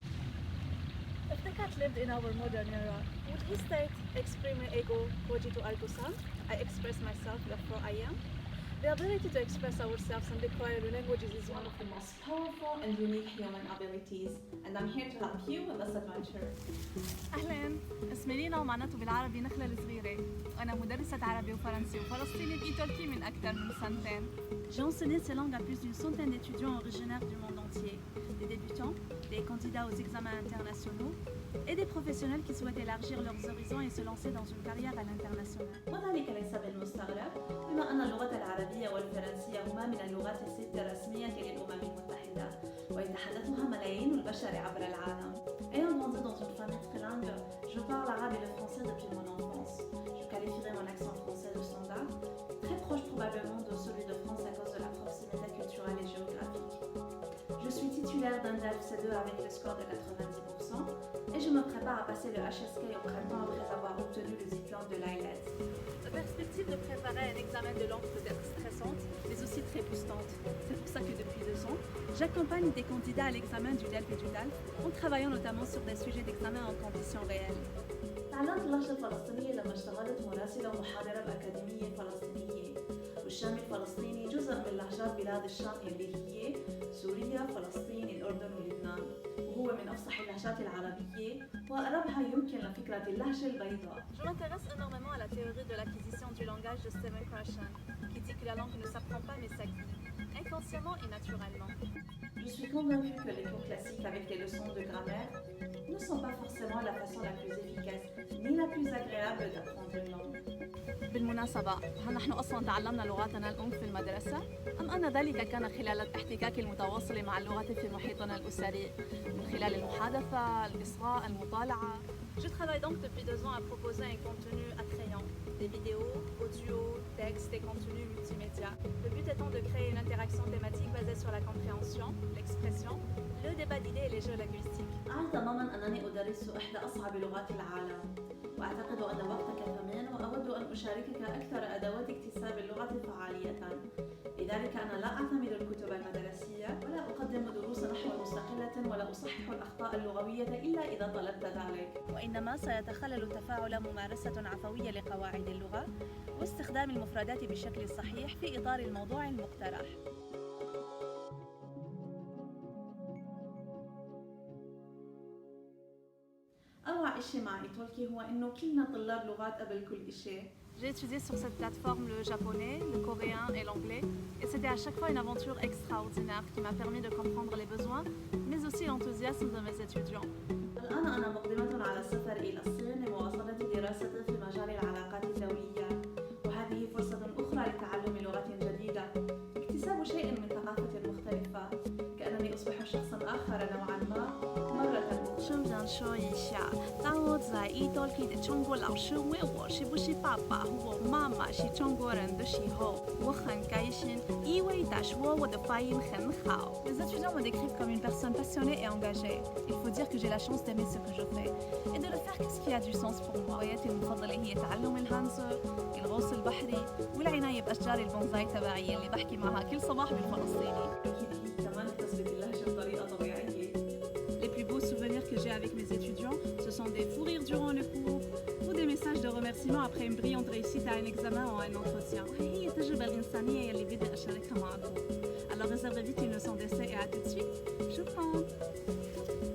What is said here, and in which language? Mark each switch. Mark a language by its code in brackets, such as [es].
[en] cat lived in our modern era, would he state, [la] exprime ego cogito ergo sum, [en] I express myself, therefore I am? The ability to express ourselves and acquire new languages is one of the most powerful and unique human abilities, and I'm here to help you with this adventure. [ar] أهلاً، اسمي لينا ومعناته بالعربي نخلة الصغيرة، وأنا مدرسة عربي وفرنسي وفلسطيني بإيطالكي من أكثر من سنتين. [fr] J'ai enseigné ces langues à plus d'une centaine d'étudiants originaires du monde entier, des débutants, des candidats aux examens internationaux et des professionnels qui souhaitent élargir leurs horizons et se lancer dans une carrière à l'international. [ar] وذلك ليس بالمستغرب بما أن اللغة العربية والفرنسية هما من اللغات الست الرسمية للأمم المتحدة ويتحدثها ملايين البشر عبر العالم. [fr] Ayant grandi dans une famille trilingue, je parle arabe et le français depuis mon enfance. Je qualifierais mon accent français de standard, très proche probablement de celui de France à cause de la proximité culturelle et géographique. Je suis titulaire d'un DELF C2 avec le score de 90% et je me prépare à passer le HSK au printemps après avoir obtenu le diplôme de l'IELTS. La perspective de préparer un examen de langue peut être stressante, mais aussi très boostante. C'est pour ça que depuis 2 ans, j'accompagne des candidats à l'examen du DELF et du DALF en travaillant notamment sur des sujets d'examen en conditions réelles. [ar] تعلمت اللهجة الفلسطينية لما اشتغلت مراسلة ومحاضرة بأكاديمية فلسطينية، والشام الفلسطيني جزء من لهجات بلاد الشام اللي هي سوريا، فلسطين، الأردن ولبنان، وهو من أفصح اللهجات العربية وأقربها يمكن لفكرة اللهجة البيضاء. [fr] Je m'intéresse énormément à la théorie de l'acquisition du langage de Stephen Krashen, qui dit que la langue ne s'apprend pas mais s'acquiert, inconsciemment et naturellement. Je suis convaincue que les cours classiques avec les leçons de grammaire ne sont pas forcément la façon la plus efficace ni la plus agréable d'apprendre une langue. [ar] بالمناسبة، هل نحن أصلاً تعلمنا لغاتنا الأم في المدرسة؟ أم أن ذلك كان خلال الاحتكاك المتواصل مع اللغة في محيطنا الأسري، من خلال المحادثة، الإصغاء، المطالعة؟ [fr] Je travaille donc depuis 2 ans à proposer un contenu attrayant, des vidéos, audio, textes et contenus multimédia. Le but étant de créer une interaction thématique basée sur la compréhension, l'expression, le débat d'idées et les jeux linguistiques. [ar] أعي تماماً أنني أدرس إحدى أصعب لغات العالم، وأعتقد أن وقتك ثمين وأود أن أشاركك أكثر أدوات اكتساب اللغة فعالية. لذلك أنا لا أعتمد الكتب المدرسية ولا أقدم دروس نحو مستقلة ولا أصحح الأخطاء اللغوية إلا إذا طلبت ذلك. وإنما سيتخلل تفاعل ممارسة عفوية لقواعد اللغة واستخدام المفردات بشكل صحيح في إطار الموضوع المقترح. أروع إشي مع إيطالكي هو إنه كلنا طلاب لغات قبل كل إشي. [fr] J'ai étudié sur cette plateforme le japonais, le coréen et l'anglais, et c'était à chaque fois une aventure extraordinaire qui m'a permis de comprendre les besoins, mais aussi l'enthousiasme de mes étudiants. [ar] الآن أنا مقدمة على السفر إلى الصين لمواصلة دراستي في مجال العلاقات الدولية، وهذه فرصة أخرى لتعلم لغة جديدة، اكتساب شيء من ثقافة مختلفة، كأنني أصبح شخصاً آخر نوعاً ما مرة أخرى. [zh] 顺便说一下，当我在意大利的中国老师问我是不是爸爸和我妈妈是中国人的时候，我很开心，因为他说我的发音很好。 [fr] Les étudiants me décrivent comme une personne passionnée et engagée. Il faut dire que j'ai la chance d'aimer ce que je fais et de le faire ce qui a du sens pour moi. [ar] هواياتي المفضلة هي تعلم الهانزو، الغوص البحري والعناية بأشجار البونزاي تبعي اللي بحكي معها كل صباح بالفلسطيني. أكيد هي كمان اكتسبت اللهجة بطريقة طبيعية. [fr] Les plus beaux souvenirs que j'ai avec mes étudiants, ce sont des fous rires durant le cours ou des messages de remerciement après une brillante réussite à un examen ou à un entretien. [ar] وهي التجربة الإنسانية يلي بدي أشاركها معكم. [fr] Alors réservez vite une leçon d'essai et à tout de suite. [ar] شكراً.